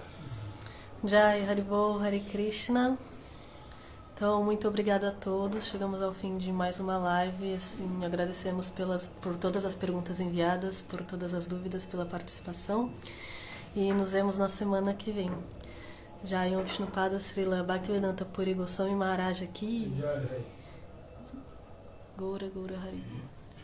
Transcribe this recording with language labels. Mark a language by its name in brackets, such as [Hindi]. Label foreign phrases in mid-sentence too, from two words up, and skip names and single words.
[Sanskrit] जय हरिबोल हरे कृष्ण. [Portuguese] Então, muito obrigada a todos. Chegamos ao fim de mais uma live. Assim, agradecemos por todas as perguntas enviadas, por todas as dúvidas, pela participação. E nos vemos na semana que vem. Jai Om Vishnupada Srila Bhaktivedanta Puri Goswami Maharaj aqui. Gaura Gaura Hari.